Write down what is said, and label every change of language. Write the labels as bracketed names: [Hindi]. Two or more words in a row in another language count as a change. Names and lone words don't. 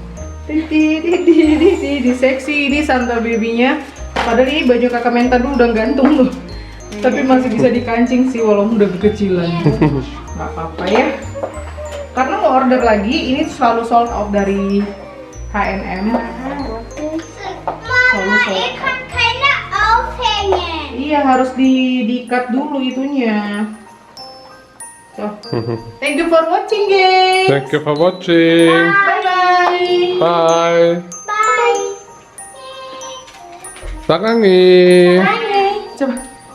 [Indonesian] Di seksi ini Santa babynya. Padahal ini baju kakak Menta dulu udah gantung loh. Tapi masih bisa dikancing sih walaupun udah kekecilan. Gak apa-apa ya. Karena mau order lagi, ini selalu [English] sold out [Indonesian] dari H&M. Mama, [German] ihr könnt keine aufhängen. [Indonesian] Iya, harus diikat dulu itunya. So. [English] Thank you for watching, guys. Thank you for watching. Bye-bye. Bye. Bye. Sarangi. [Indonesian] Coba.